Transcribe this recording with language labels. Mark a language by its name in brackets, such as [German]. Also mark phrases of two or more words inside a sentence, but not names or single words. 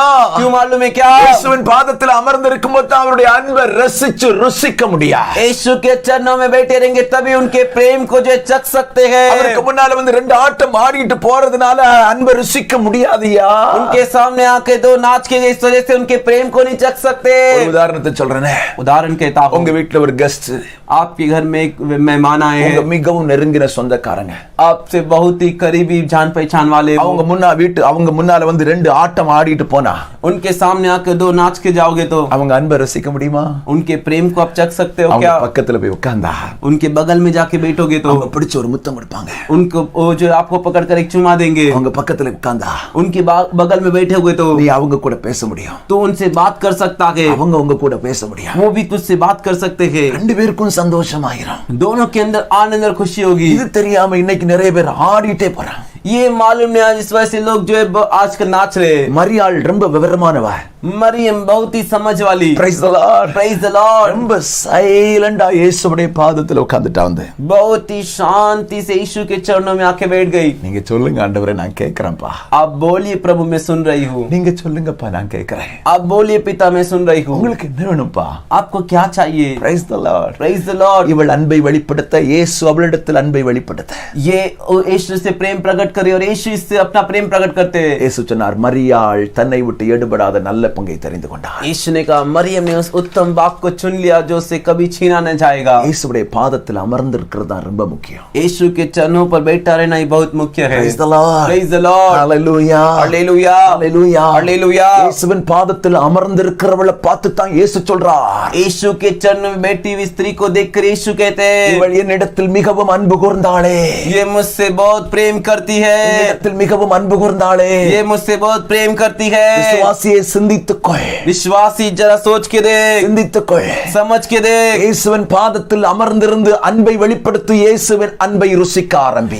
[Hindi] क्यों मालूम है क्या? [Tamil] இயேசுவின் பாதத்தில் அமர்ந்திருக்கும் போது அவருடைய அன்பை ரசிச்சு ருசிக்க முடியாது. [Hindi] यीशु के चरणों में बैठे रहेंगे तभी उनके प्रेम को जो चख सकते हैं। [Tamil] அவருக்கு முன்னால வந்து ரெண்டு ஆட்டம் ஆடிட்டு போறதுனால அன்பை ருசிக்க முடியாதுயா. [Hindi] उनके सामने आके दो नाच के इस वजह से उनके प्रेम को नहीं चख सकते। [Tamil] ஒரு உதாரணத்தை சொல்றேனே. [Hindi] उदाहरण कहता हूं, [Tamil] உங்க வீட்ல ஒரு கெஸ்ட், [Hindi] आपके घर में एक मेहमान आए [Tamil] உங்க [Hindi] हैं, [Tamil] மிகவும் நெருங்கின சொந்தக்காரங்க, [Hindi] आपसे बहुत ही करीबी जान पहचान वाले। [Tamil] அவங்க முன்னால வந்து ரெண்டு ஆட்டம் ஆடிட்டு போனா [Hindi] उनके सामने आके दो नाच के जाओगे तो [Tamil] அவங்க அன்பை ரசிக்க முடியுமா? [Hindi] उनके प्रेम को आप चख सकते हो [Tamil] அவங்க [Hindi] क्या? [Tamil] பக்கத்துல போய் உட்கார்ந்தா [Hindi] उनके बगल में जाके बैठोगे तो [Tamil] அவங்க பிடிச்ச ஒரு முத்தம் கொடுப்பாங்க. [Hindi] उनको वो जो आपको पकड़ कर एक चुमा देंगे। [Tamil] அவங்க பக்கத்துல உட்கார்ந்தா [Hindi] उनके बगल में बैठे हुए तो [Tamil] நீ அவங்க கூட பேச முடியும். [Hindi] तो उनसे बात कर सकता है, [Tamil] அவங்க உங்க கூட பேச முடியும். [Hindi] वो भी तुझसे बात कर सकते हैं। [Tamil] ரெண்டு பேருக்கும் சந்தோஷமாயிரும். [Hindi] दोनों के अंदर आनंद और खुशी होगी। [Tamil] இது தெரியாம இன்னைக்கு நிறைய பேர் ஆடிட்டே போறாங்க. [Hindi] ये मालूम नहीं आज इस वजह से लोग जो है आजकल नाच रहे हैं। [Tamil] மரியாள் ரொம்ப விவரமானவ. [Hindi] मरियम बहुत ही समझ वाली। [English] Praise the Lord. Praise the Lord. [Tamil] ரொம்ப சைலண்டா இயேசுவுடைய பாதத்துல உட்கார்ந்துட்டா வந்து [Hindi] बहुत ही शांति से यीशु के चरणों में आके बैठ गई। [Tamil] நீங்க சொல்லுங்க ஆண்டவரே, நான் கேக்குறேன்ப்பா. [Hindi] आप बोलिए प्रभु मैं सुन रही हूँ। [Tamil] நீங்க சொல்லுங்கப்பா, நான் கேக்குறேன். [Hindi] आप बोलिए पिता मैं सुन रही हूँ। [Tamil] உங்களுக்கு என்ன வேணும்ப்பா? [Hindi] आपको क्या चाहिए? [English] Praise the Lord. Praise the Lord. [Tamil] இவள் அன்பை வெளிப்படுத்த இயேசு அவளிடத்தில் அன்பை வெளிப்படுத்த [Hindi] ये यीशु से प्रेम प्रकट करे और यीशु इससे अपना प्रेम प्रकट करते हैं। [Tamil] இயேசு சொன்னார், மரியாள் தன்னை விட்டு எடுபடாத நல்ல பங்கை தெரிந்து கொண்டார். [Hindi] यीशु ने कहा मरियम ने उस उत्तम बाग को चुन लिया जो उसे कभी छीना न जाएगा। [Tamil] இயேசுவுடைய பாதத்தில் அமர்ந்திருக்கிறது தான் ரொம்ப முக்கியம். [Hindi] यीशु के चरणों पर बैठा रहना ही बहुत मुख्य है। [English] Praise the Lord. Praise the Lord. Hallelujah. Hallelujah. Hallelujah. Hallelujah. [Tamil] இயேசுவின் பாதத்தில் அமர்ந்திருக்கிறவளை பார்த்து தான் இயேசு சொல்றார். [Hindi] यीशु के चरणों में बैठी हुई स्त्री को देखकर यीशु कहते हैं, [Tamil] இவள் என்னிடத்தில் மிகவும் அன்பு கூர்ந்தாளே. [Hindi] ये मुझसे बहुत प्रेम करती है। [Tamil] என்னிடத்தில் மிகவும் அன்பு கூர்ந்தாளே. [Hindi] ये मुझसे बहुत प्रेम करती है। [Tamil] விசுவாசியே, சிந்தி சிந்தித்துக்கொள், [Hindi] विश्वासी जरा सोच के देख, [Tamil] சிந்தித்துக்கொள். [Hindi] समझ के देख. [Tamil] இயேசுவின் பாதத்தில் அமர்ந்திருந்து அன்பை வெளிப்படுத்தி இயேசுவின் அன்பை ருசிக்க ஆரம்பி.